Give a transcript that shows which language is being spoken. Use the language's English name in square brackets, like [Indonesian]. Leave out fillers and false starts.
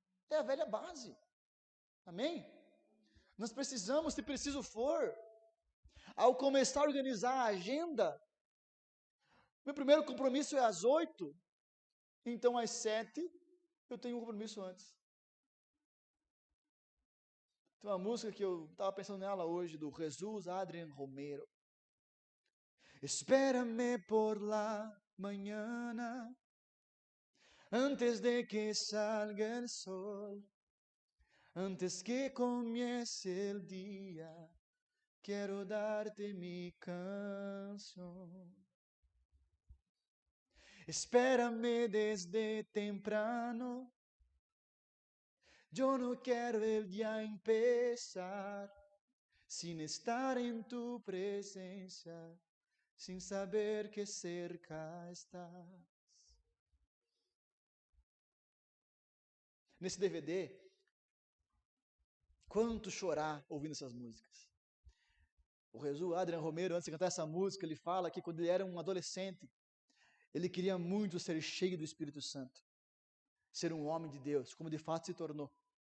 [Portuguese] É a velha base. Amém? Nós precisamos, se preciso for, ao começar a organizar a agenda, meu primeiro compromisso é às 8, então às 7 eu tenho um compromisso antes. Tem uma música que eu estava pensando nela hoje, do Jesus Adrian Romero. [Spanish] Espérame por la mañana, antes de que salga el sol, antes que comience el día, quiero darte mi canción. Espérame desde temprano, yo no quiero el día empezar sin estar en tu presencia, sin saber que cerca estás. [Portuguese] Nesse DVD, quanto chorar ouvindo essas músicas. O Jesus Adrian Romero, antes de cantar essa música, ele fala que quando ele era um adolescente, ele queria muito ser cheio do Espírito Santo, ser um homem de Deus, como de fato se tornou.